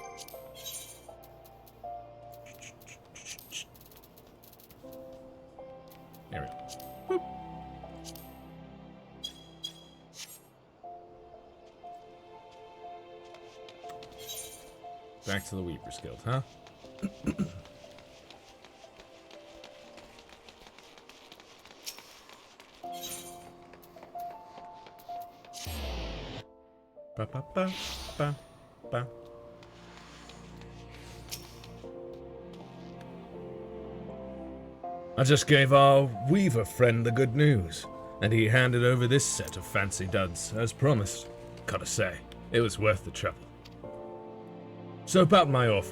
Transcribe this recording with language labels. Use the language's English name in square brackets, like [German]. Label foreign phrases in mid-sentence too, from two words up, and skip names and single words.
[English] There we go. Boop. Back to the Weaver's Guild, huh? Ba ba ba ba ba. I just gave our Weaver friend the good news, and he handed over this set of fancy duds, as promised. Gotta say, it was worth the trouble. So about my offer.